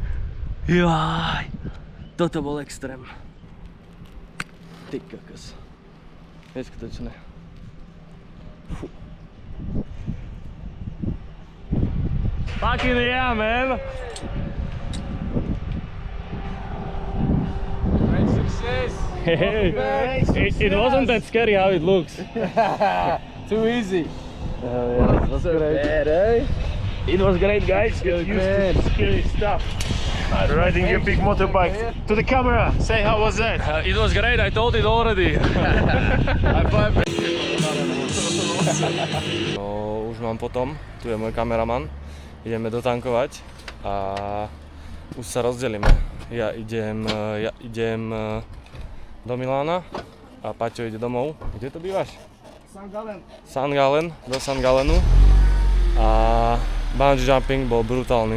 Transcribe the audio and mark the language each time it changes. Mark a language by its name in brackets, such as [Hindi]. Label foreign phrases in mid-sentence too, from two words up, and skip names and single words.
[Slovak] Jaj. Toto bol extrém. Ty kokos. Neskutočné. Fú. [English] Fucking yeah, man! Great success. Hey, it wasn't that scary how it looks. Too easy. Yeah, it was great. Bad, eh? It was great, guys. Get used to scary stuff. Riding your big motorbike. To the camera, say how was that? It was great, I told it already. High five. [Slovak] No, už mám potom, tu je môj kameraman. Ideme dotankovať a už sa rozdelíme. Ja idem do Milána a Paťo ide domov. Kde to bývaš? St. Gallen, do St. Gallenu. A [English] bungee jumping [Slovak] bol brutálny.